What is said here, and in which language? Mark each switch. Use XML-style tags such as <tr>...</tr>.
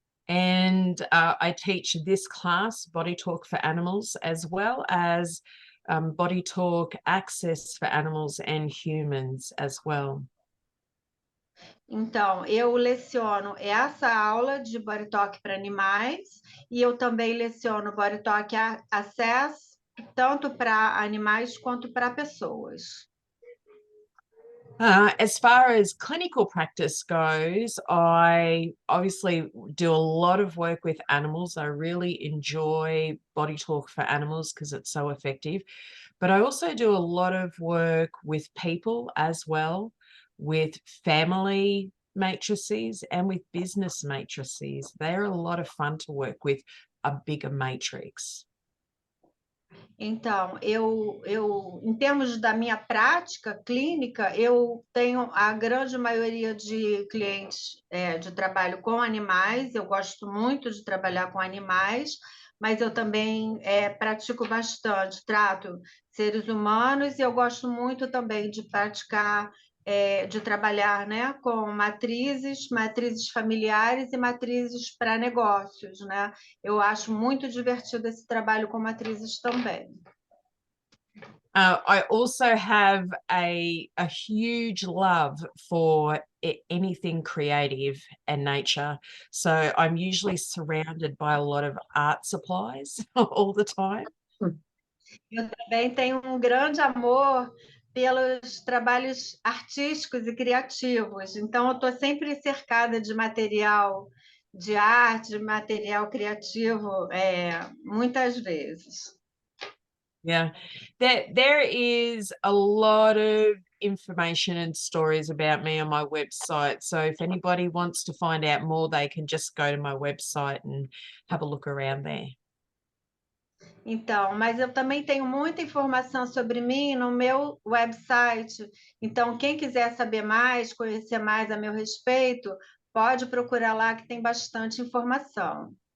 <en>And I teach this class, BodyTalk for Animals, as well as BodyTalk Access for Animals and Humans as well.</en> <pt>Então, eu leciono essa aula de BodyTalk para animais e eu também leciono BodyTalk Access tanto para animais quanto para pessoas.</pt> <en>As far as clinical practice goes, I obviously do a lot of work with animals. I really enjoy body talk for animals because it's so effective. But I also do a lot of work with people as well, with family matrices and with business matrices. They're a lot of fun to work with a bigger matrix.</en> <pt>Então, em termos da minha prática clínica, eu tenho a grande maioria de clientes de trabalho com animais, eu gosto muito de trabalhar com animais, mas eu também pratico bastante, trato seres humanos e eu gosto muito também de praticar, de trabalhar, né, com matrizes familiares e matrizes para negócios, né? Eu acho muito divertido esse trabalho com matrizes também.</pt> <en>I also have a huge love for anything creative and nature. So I'm usually surrounded by a lot of art supplies all the time.</en> <pt>Eu também tenho um grande amor pelos trabalhos artísticos e criativos. Então, eu estou sempre cercada de material de arte, de material criativo, muitas vezes.</pt> <en>Yeah, there is a lot of information and stories about me on my website. So if anybody wants to find out more, they can just go to my website and have a look around there.</en> <pt>Então, mas eu também tenho muita informação sobre mim no meu website. Então, quem quiser saber mais, conhecer mais a meu respeito, pode procurar lá que tem bastante informação.</pt>